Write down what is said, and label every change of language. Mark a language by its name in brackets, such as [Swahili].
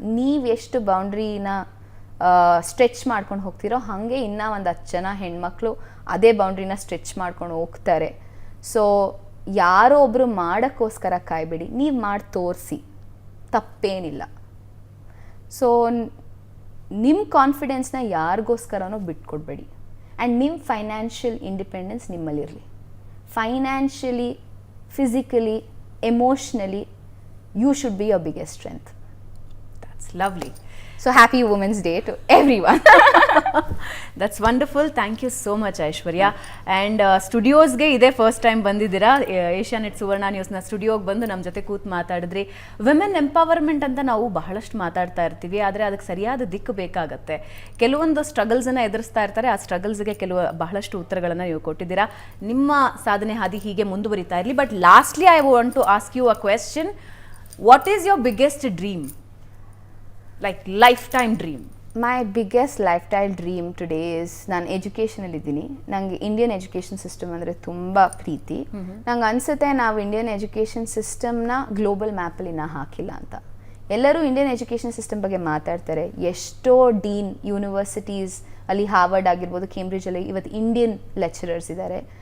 [Kannada] ನೀವು ಎಷ್ಟು ಬೌಂಡ್ರಿನ ಸ್ಟ್ರೆಚ್ ಮಾಡ್ಕೊಂಡು ಹೋಗ್ತಿರೋ ಹಾಗೆ ಇನ್ನೂ ಒಂದು 10 ಜನ ಹೆಣ್ಮಕ್ಳು ಅದೇ ಬೌಂಡ್ರಿನ ಸ್ಟ್ರೆಚ್ ಮಾಡ್ಕೊಂಡು ಹೋಗ್ತಾರೆ. ಸೊ ಯಾರೋ ಒಬ್ಬರು ಮಾಡೋಕ್ಕೋಸ್ಕರ ಕಾಯಬೇಡಿ, ನೀವು ಮಾಡಿ ತೋರಿಸಿ, ತಪ್ಪೇನಿಲ್ಲ. ಸೊ ನಿಮ್ಮ ಕಾನ್ಫಿಡೆನ್ಸ್ನ ಯಾರಿಗೋಸ್ಕರನೂ ಬಿಟ್ಕೊಡ್ಬೇಡಿ. ಆ್ಯಂಡ್ ನಿಮ್ಮ financial independence ನಿಮ್ಮಲ್ಲಿರಲಿ. [English] Financially, physically, emotionally, you should be your biggest strength. That's lovely. So happy Women's Day to everyone. That's wonderful. Thank you so much, Aishwarya. [Kannada] And ಸ್ಟುಡಿಯೋಸ್ಗೆ ಇದೇ ಫಸ್ಟ್ ಟೈಮ್ ಬಂದಿದ್ದೀರಾ. Asianet ಸುವರ್ಣ ನ್ಯೂಸ್ನ ಸ್ಟುಡಿಯೋಗೆ ಬಂದು ನಮ್ಮ ಜೊತೆ ಕೂತು ಮಾತಾಡಿದ್ರಿ. Women empowerment ಅಂತ ನಾವು ಬಹಳಷ್ಟು ಮಾತಾಡ್ತಾ ಇರ್ತೀವಿ, ಆದರೆ ಅದಕ್ಕೆ ಸರಿಯಾದ ದಿಕ್ಕು ಬೇಕಾಗತ್ತೆ. ಕೆಲವೊಂದು ಸ್ಟ್ರಗಲ್ಸನ್ನು ಎದುರಿಸ್ತಾ ಇರ್ತಾರೆ, ಆ ಸ್ಟ್ರಗಲ್ಸ್ಗೆ ಬಹಳಷ್ಟು ಉತ್ತರಗಳನ್ನು ನೀವು ಕೊಟ್ಟಿದ್ದೀರಾ. ನಿಮ್ಮ ಸಾಧನೆ ಹಾದಿ ಹೀಗೆ ಮುಂದುವರಿತಾ ಇರಲಿ. [English] But lastly I want to ask you a question. What is your biggest dream? Like lifetime dream. My biggest lifetime dream today is [Kannada] ನಾನು ಎಜುಕೇಷನಲ್ಲಿದ್ದೀನಿ. ನನಗೆ ಇಂಡಿಯನ್ ಎಜುಕೇಷನ್ ಸಿಸ್ಟಮ್ ಅಂದರೆ ತುಂಬ ಪ್ರೀತಿ. ನಂಗೆ ಅನಿಸುತ್ತೆ ನಾವು ಇಂಡಿಯನ್ ಎಜುಕೇಷನ್ ಸಿಸ್ಟಮ್ನ ಗ್ಲೋಬಲ್ ಮ್ಯಾಪಲ್ಲಿ ಇನ್ನೂ ಹಾಕಿಲ್ಲ ಅಂತ. ಎಲ್ಲರೂ ಇಂಡಿಯನ್ ಎಜುಕೇಷನ್ ಸಿಸ್ಟಮ್ ಬಗ್ಗೆ ಮಾತಾಡ್ತಾರೆ. ಎಷ್ಟೋ ಡೀನ್ ಯೂನಿವರ್ಸಿಟೀಸ್ ಅಲ್ಲಿ, ಹಾರ್ವರ್ಡ್ ಆಗಿರ್ಬೋದು, ಕೇಂಬ್ರಿಡ್ಜಲ್ಲಿ ಇವತ್ತು ಇಂಡಿಯನ್ ಲೆಕ್ಚರರ್ಸ್ ಇದ್ದಾರೆ.